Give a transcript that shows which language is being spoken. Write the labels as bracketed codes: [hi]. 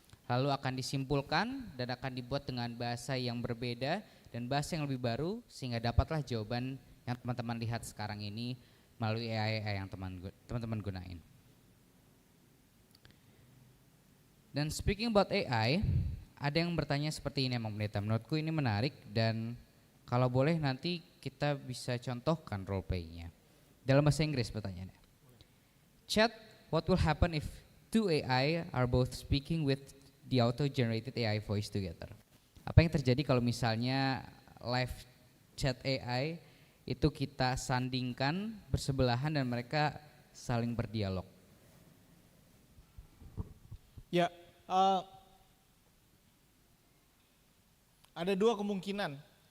[id] Lalu akan disimpulkan dan akan dibuat dengan bahasa yang berbeda dan bahasa yang lebih baru sehingga dapatlah jawaban yang teman-teman lihat sekarang ini melalui AI yang teman-teman gunain. Dan [en] speaking about AI, [id] ada yang bertanya seperti ini Emang Pendeta. Menurutku ini menarik dan kalau boleh nanti kita bisa contohkan role play-nya. Dalam bahasa Inggris pertanyaannya. [en] Chat, what will happen if two AI are both speaking with the auto-generated AI voice together? [id] Apa yang terjadi kalau misalnya live chat AI itu kita sandingkan bersebelahan dan mereka saling berdialog? Ya, ada dua kemungkinan.